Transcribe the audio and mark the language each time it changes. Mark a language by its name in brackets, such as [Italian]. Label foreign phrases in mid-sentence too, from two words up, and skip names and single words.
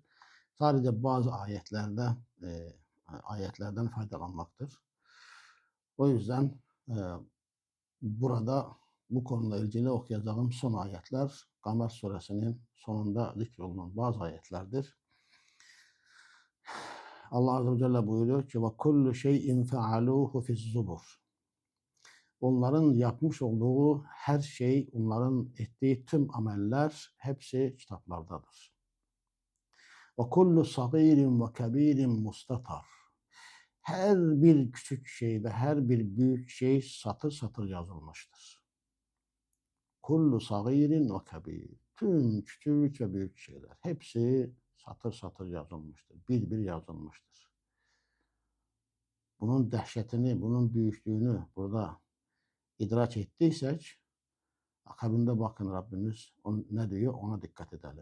[Turkish] Sadece bazı ayetlerden faydalanmaktır. O yüzden burada bu konuyla ilgili okuyacağım son ayetler Kamer suresinin sonunda zikrolunan bazı ayetlerdir. Allah [Arabic] عز وجل [Turkish] buyuruyor ki [Arabic] وَكُلُّ شَيْءٍ فَعَلُوهُ فِي الزُّبُرِ. [Turkish] Onların yapmış olduğu her şey, onların ettiği tüm ameller hepsi kitaplardadır. [Arabic] وَكُلُّ صَغِيرٍ وَكَب۪يرٍ مُسْتَطَرٍ. [Turkish] Her bir küçük şey ve her bir büyük şey satır satır yazılmıştır. [Arabic] كل صغير وكبير. [Turkish] Tüm küçük ve büyük şeyler. Hepsi satır satır yazılmıştır. Bir bir yazılmıştır. Bunun dehşetini, bunun büyüklüğünü burada idrak ettiysek akabinde bakın Rabbimiz ne diyor ona dikkat edelim.